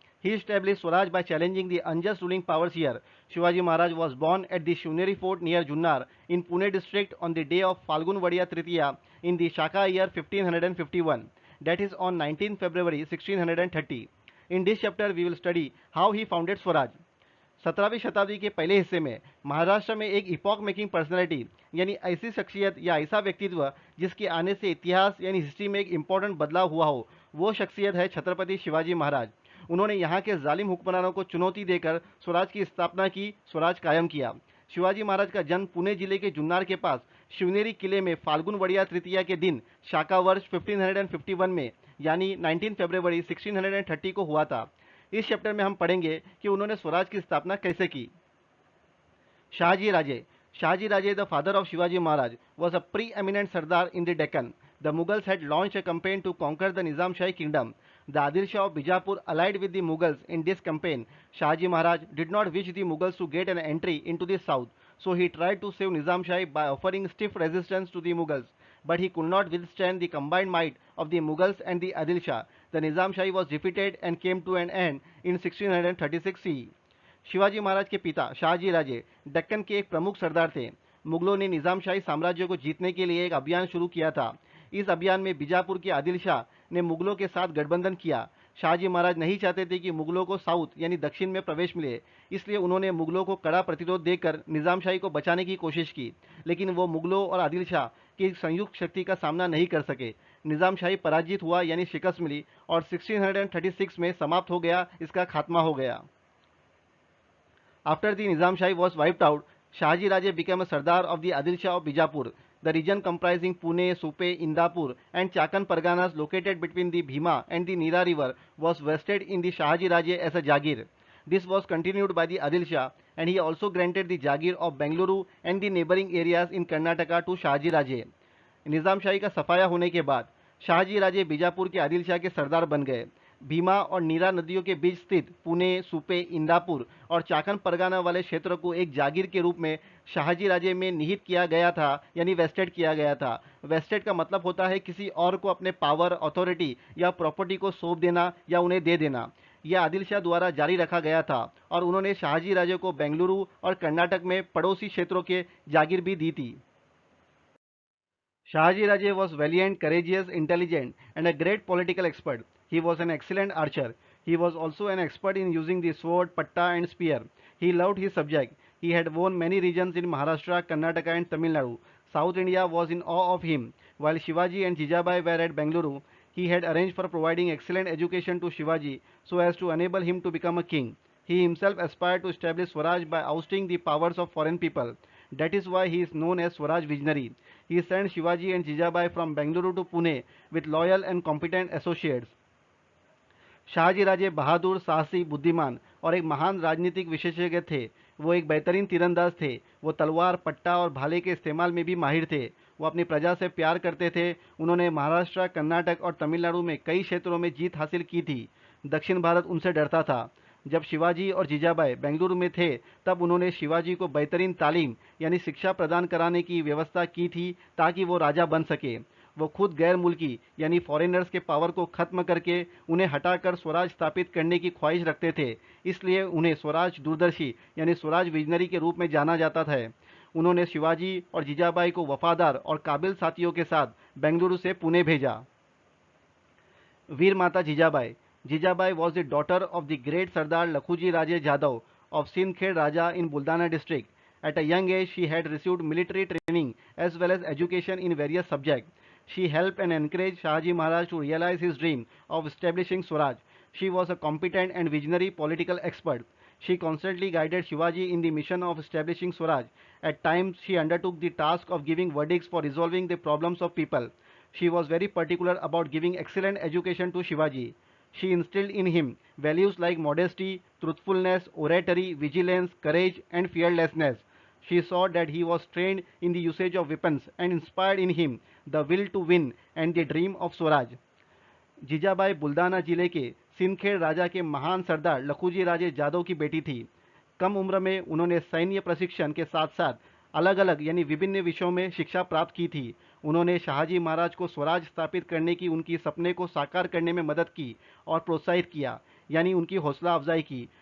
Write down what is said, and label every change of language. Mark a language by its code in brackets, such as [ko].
[en] He established Swaraj by challenging the unjust ruling powers here. Shivaji Maharaj was born at the Shivneri fort near Junnar in Pune district on the day of Falgun Vadiya Tritiya in the Shaka year 1551. That is on 19 February 1630. In this chapter we will study how he founded Swaraj. [hi] 17वीं शताब्दी के पहले हिस्से में महाराष्ट्र में एक [en] epoch making personality [hi] यानी ऐसी शख्सियत या ऐसा व्यक्तित्व जिसके आने से इतिहास यानी हिस्ट्री में एक इंपॉर्टेंट बदलाव हुआ हो, वो शख्सियत है छत्रपति शिवाजी महाराज. उन्होंने यहाँ के जालिम हुक्मरानों को चुनौती देकर स्वराज की स्थापना की, स्वराज कायम किया. शिवाजी महाराज का जन्म पुणे जिले के जुन्नार के पास शिवनेरी किले में फाल्गुन वड़िया तृतीया के दिन शाका वर्ष 1551 में यानी 19 फरवरी 1630 को हुआ था. इस चैप्टर में हम पढ़ेंगे कि उन्होंने स्वराज की स्थापना कैसे की. [en] Shahji Raje. Shahji Raje, the father of Shivaji Maharaj, was a pre-eminent Sardar in the Deccan. The Mughals had launched a campaign to conquer the Nizam Shahi kingdom. The Adil Shah of Bijapur allied with the Mughals in this campaign. Shahji Maharaj did not wish the Mughals to get an entry into the south, so he tried to save Nizam Shahi by offering stiff resistance to the Mughals. But he could not withstand the combined might of the Mughals and the Adil Shah. The Nizam Shahi was defeated and came to an end in 1636 CE. [hi] Shivaji Maharaj के पिता शाहजी राजे दक्कन के एक प्रमुख सरदार थे. मुगलों ने निजाम शाही साम्राज्य को जीतने के लिए एक अभियान शुरू किया था. इस अभियान में बीजापुर के आदिल शाह ने मुगलों के साथ गठबंधन किया. शाहजी महाराज नहीं चाहते थे कि मुगलों को साउथ यानी दक्षिण में प्रवेश मिले, इसलिए उन्होंने मुगलों को कड़ा प्रतिरोध देकर निजाम शाही को बचाने की कोशिश की, लेकिन वो मुगलों और आदिल शाह की संयुक्त शक्ति का सामना नहीं कर सके. निजाम शाही पराजित हुआ यानी शिकस्त मिली और 1636 में समाप्त हो गया, इसका खात्मा हो गया. [en] After the Nizam Shahi was wiped out, Shahji Raje became a Sardar of the Adil Shah of Bijapur. The region comprising Pune, Supe, Indapur and Chakan Parganas located between the Bhima and the Nira river was vested in the Shahji Raje as a Jagir. This was continued by the Adil Shah, and he also granted the Jagir of Bengaluru and the neighboring areas in Karnataka to Shahji Raje. [hi] निज़ाम शाही का सफाया होने के बाद शाहजी राजे बीजापुर के आदिल शाह के सरदार बन गए. भीमा और नीरा नदियों के बीच स्थित पुणे, सुपे, इंदापुर और चाकन परगाना वाले क्षेत्र को एक जागीर के रूप में शाहजी राजे में निहित किया गया था यानी वेस्टेड किया गया था. वेस्टेड का मतलब होता है किसी और को अपने पावर, अथॉरिटी या प्रॉपर्टी को सौंप देना या उन्हें दे देना. यह आदिल शाह द्वारा जारी रखा गया था और उन्होंने शाहजी राजे को बेंगलुरु और कर्नाटक में पड़ोसी क्षेत्रों के जागीर भी दी थी. [en] Shahji Raje was valiant, courageous, intelligent, and a great political expert. He was an excellent archer. He was also an expert in using the sword, patta, and spear. He loved his subject. He had won many regions in Maharashtra, Karnataka, and Tamil Nadu. South India was in awe of him. While Shivaji and Jijabai were at Bengaluru, he had arranged for providing excellent education to Shivaji so as to enable him to become a king. He himself aspired to establish Swaraj by ousting the powers of foreign people. That is why he is known as Swaraj Visionary. He sent Shivaji and Jijabai from Bengaluru to Pune with loyal and competent associates. [hi] Shahaji राजे बहादुर, साहसी, बुद्धिमान और एक महान राजनीतिक विशेषज्ञ थे. वो एक बेहतरीन तीरंदाज थे. वो तलवार, पट्टा और भाले के इस्तेमाल में भी माहिर थे. वो अपनी प्रजा से प्यार करते थे. उन्होंने महाराष्ट्र, कर्नाटक और तमिलनाडु में कई क्षेत्रों में जीत हासिल की थी. दक्षिण भारत उनसे डरता था. जब शिवाजी और जीजाबाई बेंगलुरु में थे तब उन्होंने शिवाजी को बेहतरीन तालीम यानी शिक्षा प्रदान कराने की व्यवस्था की थी ताकि वो राजा बन सके. वो खुद गैर मुल्की यानी फॉरेनर्स के पावर को खत्म करके उन्हें हटाकर स्वराज स्थापित करने की ख्वाहिश रखते थे, इसलिए उन्हें स्वराज दूरदर्शी यानी स्वराज विजनरी के रूप में जाना जाता था. उन्होंने शिवाजी और जीजाबाई को वफादार और काबिल साथियों के साथ बेंगलुरु से पुणे भेजा. वीर माता Jijabai. [en] Jijabai was the daughter of the great Sardar Lakhuji Raje Jadhav of Sindkhed Raja in Buldana district. At a young age, she had received military training as well as education in various subjects. She helped and encouraged Shahji Maharaj to realize his dream of establishing Swaraj. She was a competent and visionary political expert. She constantly guided Shivaji in the mission of establishing Swaraj. At times, she undertook the task of giving verdicts for resolving the problems of people. She was very particular about giving excellent education to Shivaji. She instilled in him values like modesty, truthfulness, oratory, vigilance, courage, and fearlessness. She saw that he was trained in the usage of weapons and inspired in him the will to win and the dream of Swaraj. [hi] Jijabai बुल्दाना जिले के सिंदखेड़ राजा के महान सरदार लखुजी राजे जादव की बेटी थी। कम उम्र में उन्होंने सैन्य प्रशिक्षण के साथ साथ अलग अलग यानी विभिन्न विषयों में शिक्षा प्राप्त की थी। उन्होंने शाहजी महाराज को स्वराज स्थापित करने की उनकी सपने को साकार करने में मदद की और प्रोत्साहित किया, यानी उनकी हौसला अफजाई की।